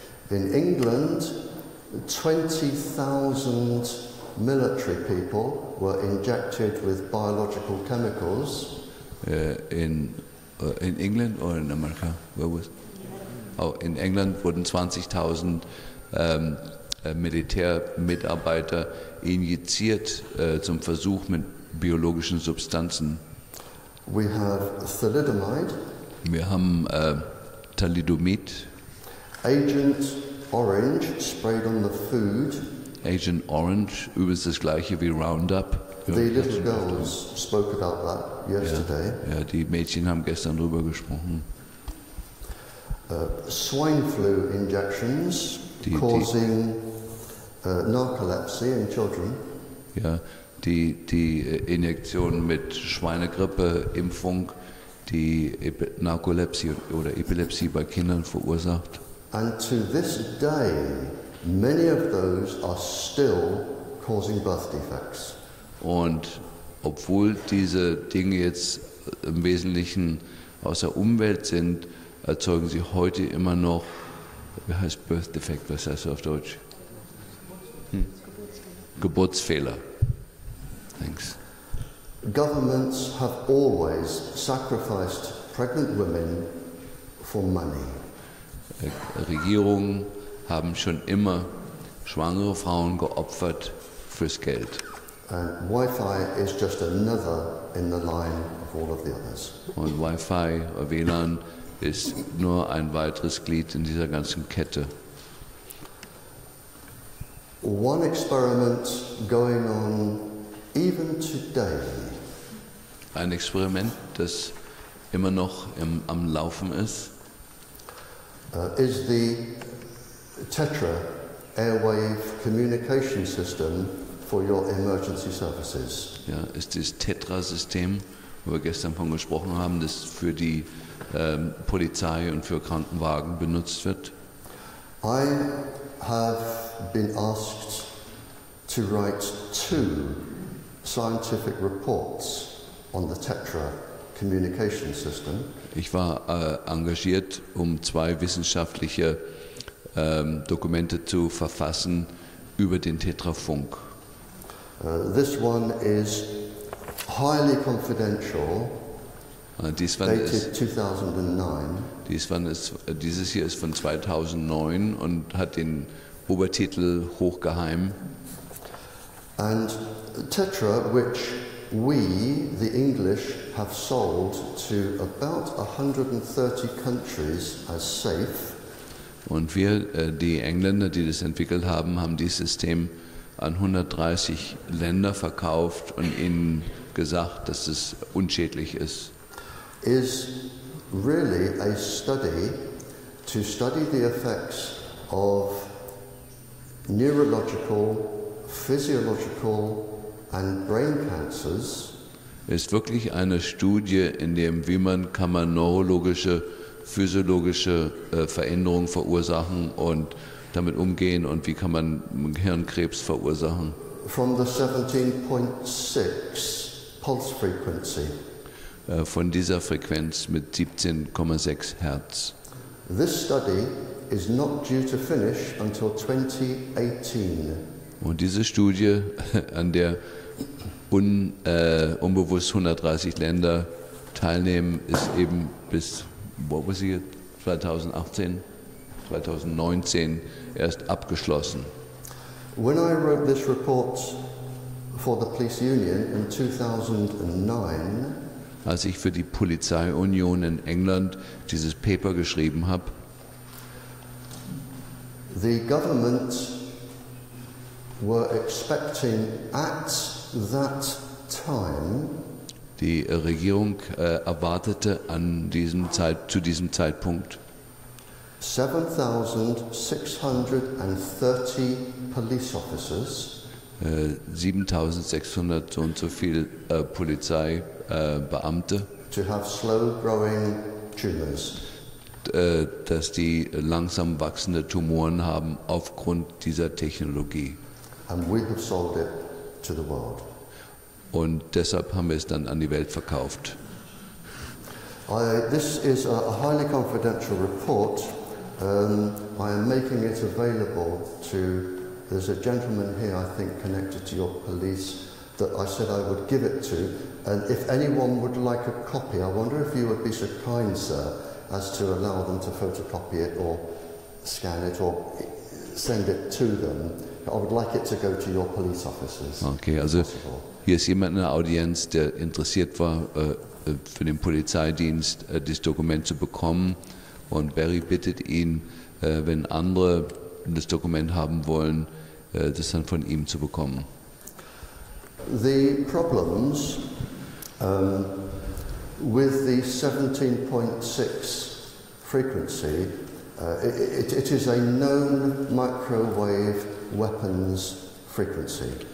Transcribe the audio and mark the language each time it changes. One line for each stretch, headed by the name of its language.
English: In England, 20,000 military people were injected with biological chemicals.
German: In England oder in Amerika? In England wurden 20.000 Militärmitarbeiter injiziert zum Versuch mit biologischen Substanzen.
English: We have thalidomide.
German: Wir haben Thalidomid,
English: Agent Orange sprayed on the food.
German: Agent Orange, übrigens das gleiche wie Roundup.
English: The little girls spoke about that yesterday.
German: Ja, die Mädchen haben gestern drüber gesprochen.
English: Swine flu injections causing narcolepsy in children.
German: Ja, die Injektion mit Schweinegrippe, Impfung, die Narkolepsie oder Epilepsie bei Kindern verursacht.
English: And to this day, many of those are still causing birth defects.
German: Und obwohl diese Dinge jetzt im Wesentlichen aus der Umwelt sind, erzeugen sie heute immer noch, wie heißt Birth Defect, was heißt das auf Deutsch? Geburtsfehler.
English: Thanks. Governments have always sacrificed pregnant women for money.
German: Regierungen haben schon immer schwangere Frauen geopfert fürs Geld.
English: And Wi-Fi is just another in the line of all of the others.
German: Und Wi-Fi, WLAN, ist nur ein weiteres Glied in dieser ganzen Kette.
English: One experiment going on even today
German: Ein Experiment, das immer noch am Laufen ist,
English: is the Tetra airwave communication system for your emergency services.
German: ja, ist das Tetra-System, wo wir gestern von gesprochen haben, das für die Polizei und für Krankenwagen benutzt wird.
English: I have been asked to write 2 scientific reports on the Tetra communication system.
German: Ich war engagiert, um 2 wissenschaftliche Dokumente zu verfassen über den Tetra Funk.
English: This one is highly confidential,
German: Dieses hier ist von 2009 und hat den Obertitel Hochgeheim.
English: And Tetra, which we, the English, have sold to about 130 countries as safe.
German: Und wir, die Engländer, die das entwickelt haben, haben dieses System an 130 Länder verkauft und ihnen gesagt, dass es unschädlich ist.
English: Is really a study to study the effects of neurological, physiological and brain cancers
German: Ist wirklich eine Studie, in dem kann man neurologische, physiologische Veränderungen verursachen und damit umgehen und wie kann man Hirnkrebs verursachen.
English: From the 17.6 pulse frequency.
German: Von dieser Frequenz mit 17,6 Hertz.
English: This study is not due to finish until 2018.
German: Und diese Studie, an der unbewusst 130 Länder teilnehmen, ist eben bis 2018, 2019 erst abgeschlossen.
English: When I wrote this report for the Police Union in 2009,
German: als ich für die Polizeiunion in England dieses Paper geschrieben habe,
English: the government were expecting at that time
German: die Regierung erwartete zu diesem Zeitpunkt
English: 7,630 police officers
German: 7.600 so und so viel Polizeibeamte,
English: to have slow growing tumors.
German: Dass die langsam wachsende Tumoren haben aufgrund dieser Technologie.
English: And we have sold it to the world.
German: Und deshalb haben wir es dann an die Welt verkauft.
English: This is a highly confidential report. I am making it available to, there's a gentleman here I think connected to your police that I said I would give it to, and if anyone would like a copy, I wonder if you would be so kind, sir, as to allow them to photocopy it or scan it or send it to them. I would like it to go to your police officers.
German: Okay, also hier ist jemand in der Audienz, der interessiert war, für den Polizeidienst das Dokument zu bekommen. Und Barrie bittet ihn, wenn andere das Dokument haben wollen, das dann von ihm zu bekommen.
English: The problems with the 17.6 frequency, it is a known microwave weapons frequency.